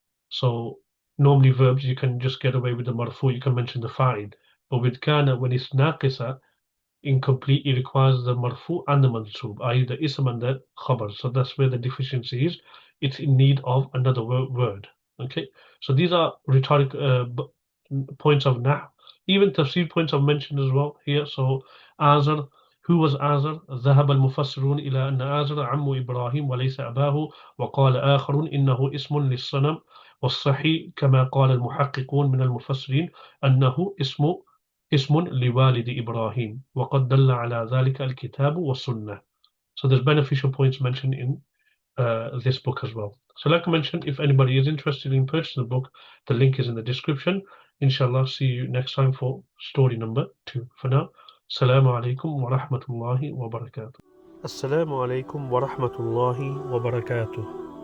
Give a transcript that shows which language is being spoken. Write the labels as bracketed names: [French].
[English] So normally verbs you can just get away with the marfu, you can mention the fa'il, but with kana when it's naqisa, incomplete, it requires the marfu and the mansub, i.e. the ism and the khabar. So that's where the deficiency is. It's in need of another word. Okay, so these are rhetorical points of nah. Even tafsir points I've mentioned as well here. So Azar, who was Azar? [Arabic] ذهب المفسرون إلى أن آزر عم إبراهيم وليس أباه وقال آخرون إنه اسم للصنم والصحيح كما قال المحققون من المفسرين أنه اسم لوالد إبراهيم وقد دل على ذلك الكتاب والسنة. [English] So there's beneficial points mentioned in this book as well. So like I mentioned, if anybody is interested in purchasing the book, the link is in the description. Inshallah, see you next time for story number 2. For now, Assalamu alaikum wa rahmatullahi wa barakatuh. Assalamu alaikum wa rahmatullahi wa barakatuh.